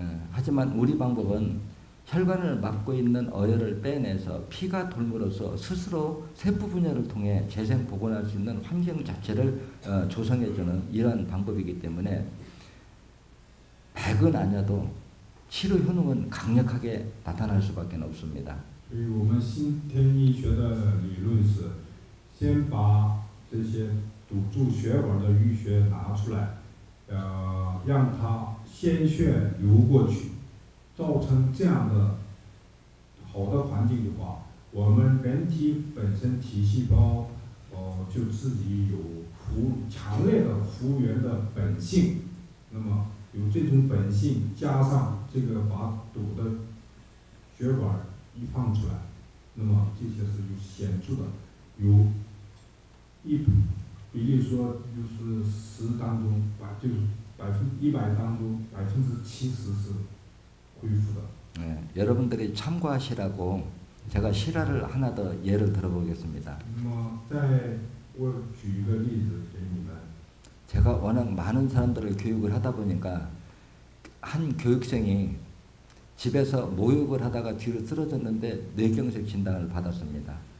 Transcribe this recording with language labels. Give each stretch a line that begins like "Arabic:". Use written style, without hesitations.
Korean: 하지만 우리 방법은 혈관을 막고 있는 어혈을 빼내서 피가 돌므로써 스스로 세포 분열을 통해 재생 복원할 수 있는 환경 자체를 조성해주는 이러한 방법이기 때문에 100은 아니어도 치료 효능은 강력하게 나타날 수밖에 없습니다.
Chinese: 所以我们新天医学的理论是，先把这些堵住血管的淤血拿出来，让它鲜血流过去，造成这样的好的环境的话，我们人体本身体细胞就自己有强烈的复原的本性，那么有这种本性，加上这个把堵的血管一放出来，那么这些是有显著的，有比例说就是10当中就是100当中70%是恢复的。
Korean: 여러분들이 참고하시라고 제가 실화를 하나 더 예를 들어보겠습니다.
Chinese: 那么我举一个例子给你们。
Korean: 제가 워낙 많은 사람들을 교육을 하다 보니까 한 교육생이 집에서 모욕을 하다가 뒤로 쓰러졌는데 뇌경색 진단을 받았습니다.